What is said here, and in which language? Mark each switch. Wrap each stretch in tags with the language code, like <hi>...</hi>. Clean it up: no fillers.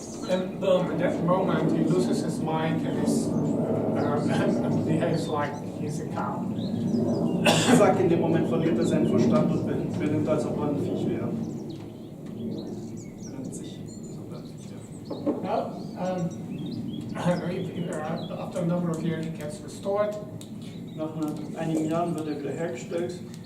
<en>And boom, at that moment he loses his mind and behaves like he's a cow.</en> <de>Ich sage, in dem Moment verliert er seinen Verstand und benimmt, als ob er ein Viech wäre. Benimmt sich, als ob er ein Viech wäre.</de> <en>After a number of years he gets restored.</en> <de>Nach einigen Jahren wird er wieder hergestellt.</de>